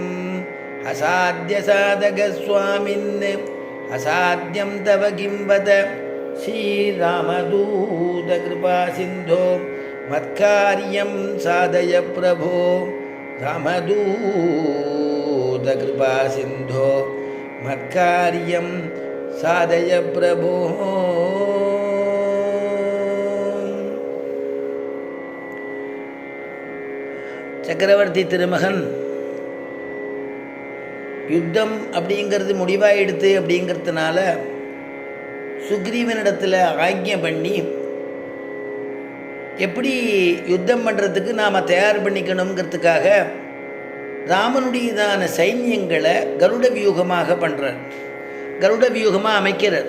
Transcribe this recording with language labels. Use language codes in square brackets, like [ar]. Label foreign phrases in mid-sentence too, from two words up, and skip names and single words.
[sa] असाध्यसाधकस्वामिन् असाध्यं तव किं वद. श्रीरामदूतकृपासिन्धो मत्कार्यं साधय प्रभो. रामदूतकृपासिन्धो मत्कार्यं साधय प्रभो. [ta] சக்கரவர்த்தி திருமகன் யுத்தம் அப்படிங்கிறது முடிவாயிடுத்து அப்படிங்கிறதுனால சுக்ரீவனிடத்தில் ஆக்ஞை பண்ணி எப்படி யுத்தம் பண்ணுறதுக்கு நாம் தயார் பண்ணிக்கணுங்கிறதுக்காக ராமனுடையதான சைன்யங்களை கருட வியூகமாக பண்ணுறார், கருட வியூகமாக அமைக்கிறார்.